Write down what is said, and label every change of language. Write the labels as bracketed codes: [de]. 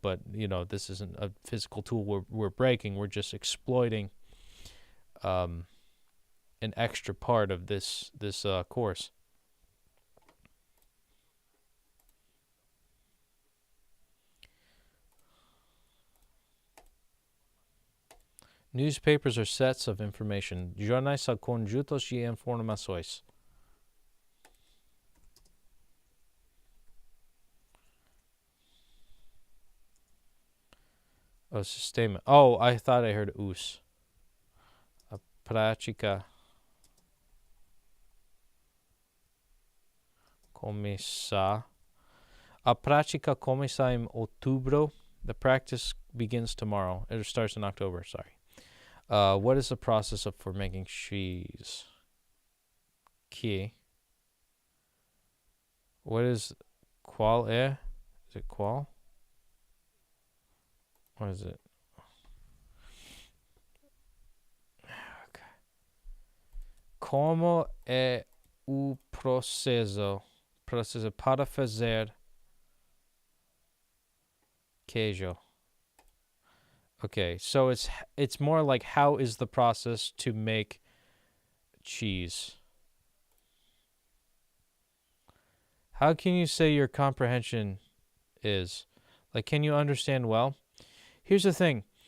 [en] But, you know, this isn't a physical tool we're breaking. We're just exploiting an extra part of this course. Newspapers are sets of information. [pt] Jornais são conjuntos de informações. [en] Oh, sistema. Oh, I thought I heard us. [pt] A prática começa. A prática começa em outubro. [en] The practice begins tomorrow. It starts in October, sorry. What is the process for making cheese? [pt] Que. [en] What is [pt] qual é? [en] Is it qual? What is it? Okay. [pt] Como é o processo para fazer queijo? [en] Okay, so it's more like how is the process to make cheese? How can you say your comprehension is? Like, can you understand well? Here's the thing.